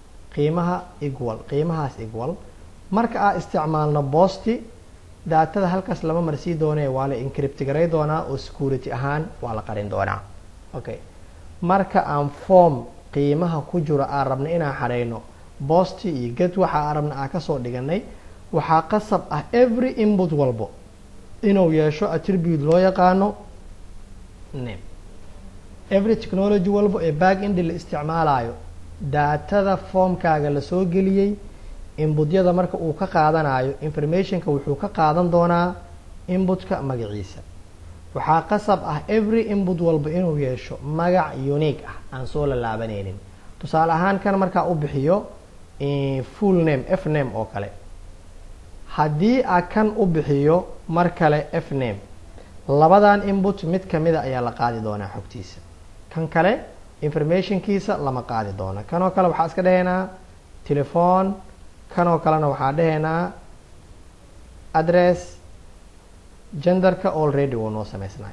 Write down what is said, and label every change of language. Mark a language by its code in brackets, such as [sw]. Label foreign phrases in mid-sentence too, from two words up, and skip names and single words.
[so] qiimahaas equal marka aa isticmaalno posti daatada halkaas lama marsii doonee waa la encrypt garay doonaa oo security ahaan waa la qarin doonaa okay marka aan form qiimaha ku jiro aan rabna inaan xareyno posti iyo get waxa aan rabna aan kasoo dhiganay waxaa qasab ah [en] every input [so] walbo inuu yeesho attribute loo yaqaano name [en] every technology [so] walbo ee [en] back end [so] la isticmaalayo daatada formkaaga lasoo geliyey inputyada marka uu ka qaadanayo informationka wuxuu ka qaadan doonaa inputka magaciisa. waxaa qasab ah [en] every input [so] walba inuu yeesho magac unique ah aan soo la laabanaynin. tusaale ahaan kan markaa u bixiyo [en] full name f name [so] oo kale, haddii a kan u bixiyo mar kale [en] f name, [so] labadan input mid kamida ayaa la qaadi doonaa xogtiisa, kan kale informationkiisa lama qaadi doona. kanoo kale waxaa iska dhahaynaa telephone, kanoo kalena waxaa dhahaynaa address, genderka already wuu noo samaysnahay.